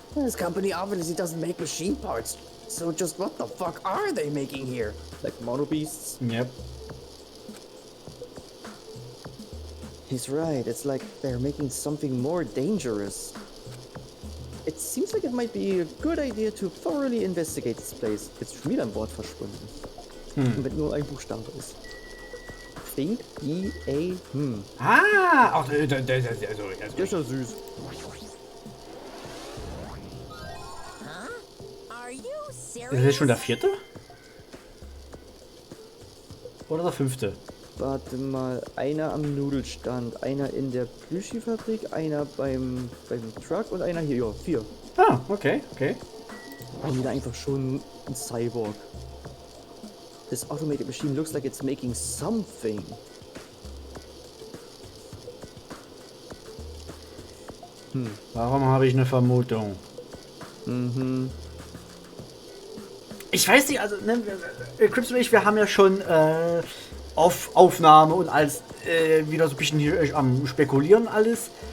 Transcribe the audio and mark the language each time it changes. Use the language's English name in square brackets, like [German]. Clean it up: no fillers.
[English] This company obviously doesn't make machine parts. So just what the fuck are they making here? Like mono beasts? Yep. He's right, it's like they're making something more dangerous. It seems like it might be a good idea to thoroughly investigate this place. [German] Jetzt ist schon wieder ein Wort verschwunden. Wenn nur ein Buchstabe ist. [English] Think, E-A, Ah! Ach, [German] Das ist ja süß. [English] Are you [German] das [English] serious? [German] ist schon der 4.? Oder der 5.? Warte mal, einer am Nudelstand, einer in der Plüschi-Fabrik, einer beim Truck und einer hier. Ja, 4. Ah, okay, okay. Und wieder einfach schon ein Cyborg. [English] This automated machine looks like it's making something. [German] Warum habe ich eine Vermutung? Ich weiß nicht, also, ne, Crips und ich, wir haben ja schon auf Aufnahme und alles wieder so ein bisschen hier am Spekulieren alles.